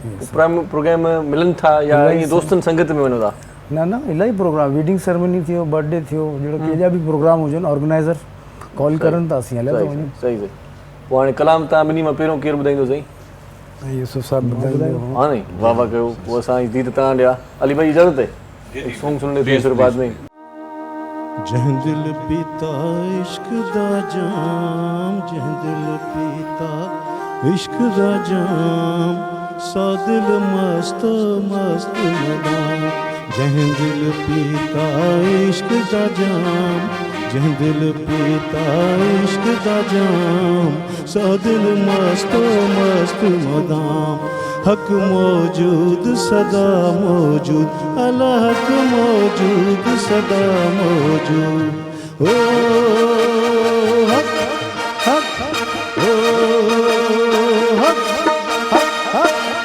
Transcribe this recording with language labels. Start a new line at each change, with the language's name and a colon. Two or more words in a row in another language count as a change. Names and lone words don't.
Sindhi: प्रोग्राम मिलनि था या ईअं दोस्तनि संगत में वञो था? न न इलाही प्रोग्राम
English: wedding ceremony
Sindhi: थियो बर्थडे थियो जहिड़ो कहिड़ा बि प्रोग्राम हुजनि
English: organizer call
Sindhi: करनि था असीं हलिया था वञूं। सही सही। पोइ हाणे कलाम तव्हां ॿिन्ही मां पहिरियों केरु ॿुधाईंदो साईं? यूसुफ साहब ॿुधाईंदो। हाँ नहीं वाह वाह कयो। पोइ असां जी त तव्हां ॾिया।
Hindi: अली भाई इजाज़त है एक सॉन्ग सुनने थे फिर बाद में।
Punjabi: ਜੰਹਿੰ ਦਿਲ ਪੀਤਾ ਇਸ਼ਕ ਦਾ ਜਾਮ ਜੰਹਿੰ ਦਿਲ ਪੀਤਾ ਇਸ਼ਕ ਦਾ ਜਾਮ ਸਾ ਦਿਲ ਮਸਤ ਮਸਤ ਮਦਾਮ ਜੰਹਿੰ ਦਿਲ ਪੀਤਾ ਇਸ਼ਕ ਦਾ ਜਾਮ ਜੰਹਿੰ ਦਿਲ ਪੀਤਾ ਇਸ਼ਕ ਦਾ ਜਾਮ ਸਾ ਦਿਲ ਮਸਤ ਮਸਤ ਮਦਾਮ ਹਕ ਮੌਜੂਦ ਸਦਾ ਮੌਜੂਦ ਅਲਾ ਹਕ ਮੌਜੂਦ ਸਦਾ ਮੌਜੂਦ ਓ ਹਕ ਹਕ ਓ ਹਕ ਹਕ ਹਕ